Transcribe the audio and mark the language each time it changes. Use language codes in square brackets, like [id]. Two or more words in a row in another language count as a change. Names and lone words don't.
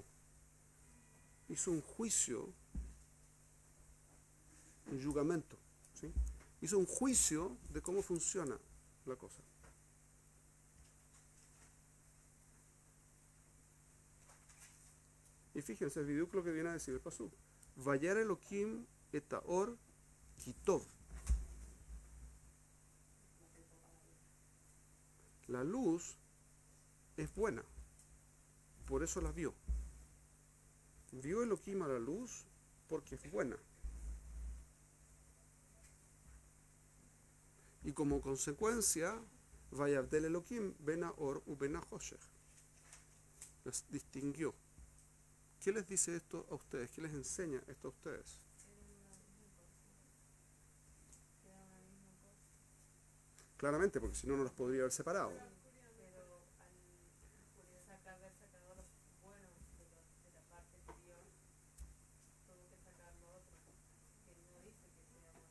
[es] Hizo un juicio, un jugamento, ¿sí? Hizo un juicio de cómo funciona la cosa. Y fíjense, el video lo que viene a decir el pasuk. [he] וירא אלהים את האור כי טוב. [es] La luz es buena, por eso la vio. Vio Elohim a la luz porque es buena. Y como consecuencia, [he] ויבדל אלהים בין האור ובין החשך. [es] Las distinguió. ¿Qué les dice esto a ustedes? ¿Qué les enseña esto a ustedes? Claramente, porque si no, no los podría haber separado. Pero al haber sacado lo bueno de la parte que vio, tuvo que sacar lo otro, que no dice que sea bueno.